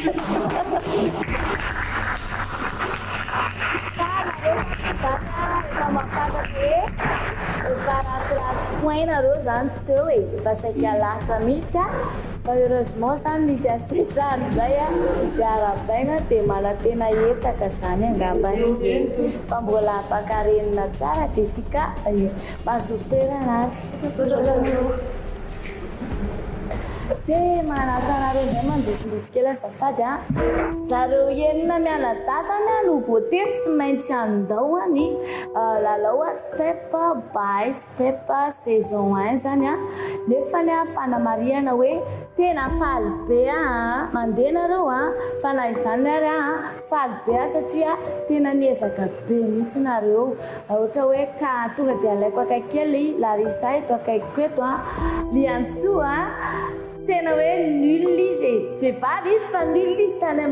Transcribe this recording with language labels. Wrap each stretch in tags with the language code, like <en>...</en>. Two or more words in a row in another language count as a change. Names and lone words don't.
<mg>efa mafantatra hoe efa ratsiratsy point nareo zany teo efa saika lasa mihitsy a fa heureusement zany misy a César zay a dia arabaina dia manantena esaka zany angambany fa mbola afaka renina tsara Jessica mazoto toerana ary dia manasa nareo indray mandrisindrisy kely azafady a zareo enina mianadasany no voatery tsy maintsy andaoany lalao</mg> <en>step by step</en> <mg>saison 1 zany a nefa ny fanamariana hoe tena faly be mandeha nareo fa na izany ary faly be satria tena niezaka be mihitsy nareo ohatra hoe ka tonga dia alaiko akaikely Larissa eto akaiko eto liantsoa tena hoe nul izy vehivavy izy fa nul izy tany amin'ny</mg>